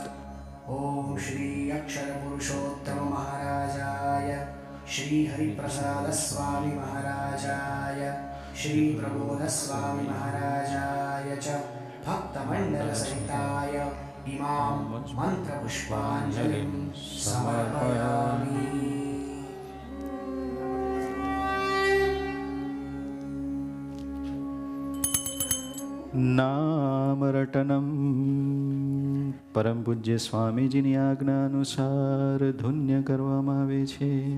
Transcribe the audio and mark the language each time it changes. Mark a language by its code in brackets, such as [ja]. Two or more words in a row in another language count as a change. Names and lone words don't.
[sa] ॐ श्री अक्षरपुरुषोत्तम महाराजाय श्री हरिप्रसाद स्वामी महाराजाय श्री प्रबोध स्वामी महाराजाय च भक्तमण्डल सहिताय इमां मन्त्रपुष्पाञ्जलिं समर्पयामि। [gu] નામરટનમ પરમ પૂજ્ય સ્વામીજીની આજ્ઞાનુસાર ધુન્ય કરવામાં આવે છે.